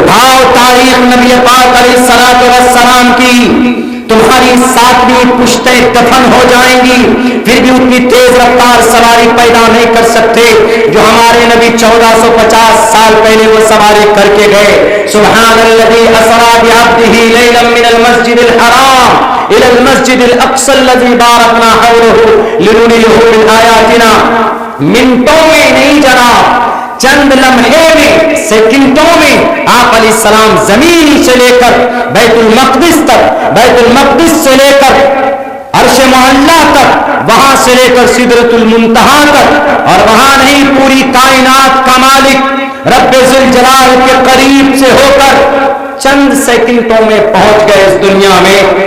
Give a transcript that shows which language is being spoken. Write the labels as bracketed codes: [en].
[ur] اٹھاؤ تاریخ نبی پاک علیہ الصلوۃ والسلام کی، تمہاری 7ویں پشتیں دفن ہو جائیں گی پھر بھی اتنی تیز رفتار سواری پیدا نہیں کر سکتے جو ہمارے نبی 1450 سال پہلے وہ سواری کر کے گئے. [ar] سبحان الذی اسری بعبدہ لیلا من المسجد الحرام الى المسجد الاقصى الذي باركنا حوله لنريه من آیاتنا. [ur] منٹوں میں نہیں جناب، چند لمحے میں، سیکنڈوں میں آپ علیہ السلام زمین سے لے کر بیت المقدس تک، بیت المقدس سے لے کر عرش معلیٰ تک، وہاں سے لے کر سدرۃ المنتہا تک، اور وہاں نہیں پوری کائنات کا مالک رب ذوالجلال کے قریب سے ہو کر چند سیکنڈوں میں پہنچ گئے اس دنیا میں.